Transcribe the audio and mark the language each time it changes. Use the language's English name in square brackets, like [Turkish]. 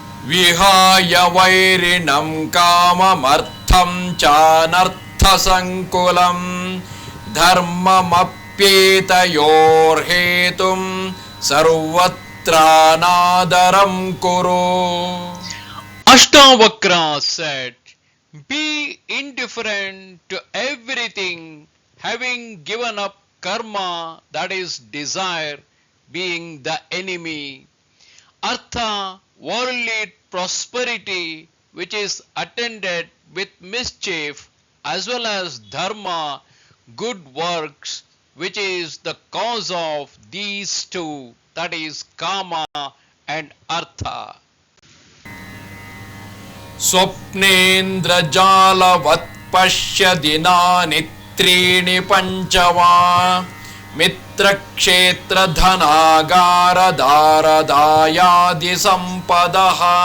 [Sanskrit] ವಿಹಾಯ ವೈರಿಣಂ ಕಾಮಮರ್ಥಂ ಚಾನರ್ಥ ಸಂಕುಲಂ ಧರ್ಮಮಪ್ಯೇತಯೋರ್ಹೇತುಂ ಸರ್ವತ್ರಾನಾದರಂ Kuru. [English] Ashtavakra said, be indifferent to everything, having given up karma, that is desire, being the enemy. Artha, worldly prosperity, which is attended with mischief, as well as dharma, good works, which is the cause of these two, that is kama and artha. [Sanskrit] ಸ್ವಪ್ನೇಂದ್ರಜಾಲವತ್ ಪಶ್ಯ ದಿನಾನಿ ತ್ರೀಣಿ ಪಂಚವಾ ಮಿತ್ರಕ್ಷೇತ್ರ ಧನಾಗಾರದಾರದಾಯಾದಿ ಸಂಪದಃ.